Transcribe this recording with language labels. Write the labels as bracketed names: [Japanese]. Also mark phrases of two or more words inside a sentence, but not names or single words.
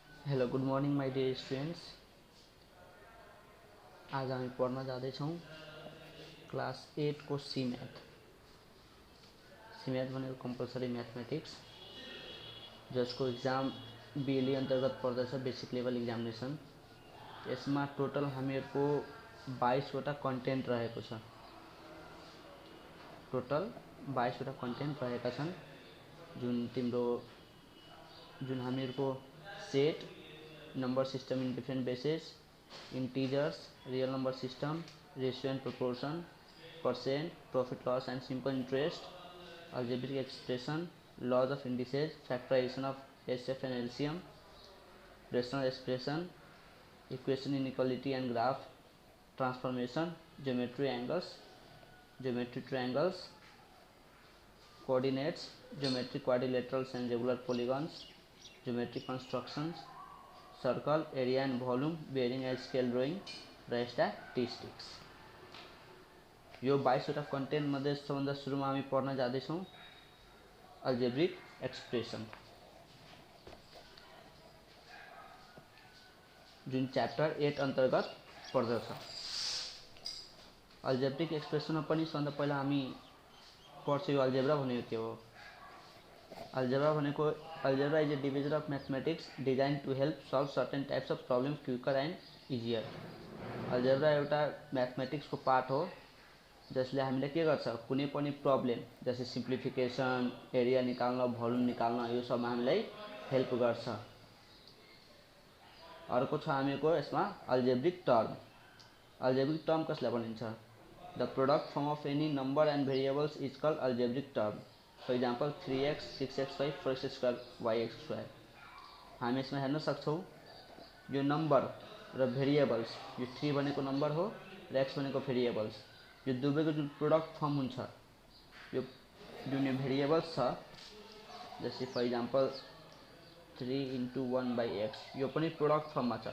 [English] Hello good morning my dear students. [Nepali] आज हामी पढ्न जाँदैछौँ क्लास 8 को [English] C math [Nepali] भनेको [English] compulsory mathematics, [Nepali] जसको इक्जाम बीएलई अंतर्गत पर्दछ, [English] basic level examination. [Nepali] यसमा टोटल हामीहरूको 22 वटा कन्टेन्ट रहेको छ। टोटल 22 वटा कन्टेन्ट रहेका छन्, जुन हामीहरूको सेट, [English] number system in different bases, integers, real number system, ratio and proportion, percent, profit loss and simple interest, algebraic expression, laws of indices, factorization of SF and LCM, rational expression, equation inequality and graph transformation, geometry triangles, coordinates, geometric quadrilaterals and regular polygons, geometric constructions, circle, area and volume, bearing and scale drawing, [Nepali] र statistics। यो 22 वटा कन्टेन्ट मध्ये सबभन्दा सुरुमा हामी पढ्न जाँदैछौँ [English] algebraic expression, [Nepali] जुन च्याप्टर 8 अन्तर्गत पर्दछ। अल्जेब्रिक एक्सप्रेसनमा पनि सबभन्दा पहिला हामी पढ्छौँ यो अल्जेब्रा भनेको के हो। [English] algebra is a division of mathematics designed to help solve certain types of problems quicker and easier। [Nepali] अल्जेब्रा एउटा म्याथमेटिक्सको पार्ट हो जसले हामीले के गर्छ, कुनै पनि प्रब्लम जस्तै सिम्प्लिफिकेसन, एरिया निकाल्न, भोल्युम निकाल्न, यो सबमा हामीलाई हेल्प गर्छ। अर्को छ हामीको यसमा [English] algebraic term. algebraic term [Nepali] कसलाई भनिन्छ? [English] the product form of any number and variables is called algebraic term. for example 3x, 6x5, 4x2, yx2। [Nepali] हामी यसमा हेर्न सक्छौँ यो नंबर र भेरिएबल्स, यो 3 भनेको नंबर हो र x भनेको भेरिएबल्स, यो दुवैको जुन [English] product form [Nepali] हुन्छ, यो जुन यो भेरिएबल्स छ, जस्तै [English] for example [Nepali] 3 into 1/x, यो पनि प्रोडक्ट फर्ममा छ।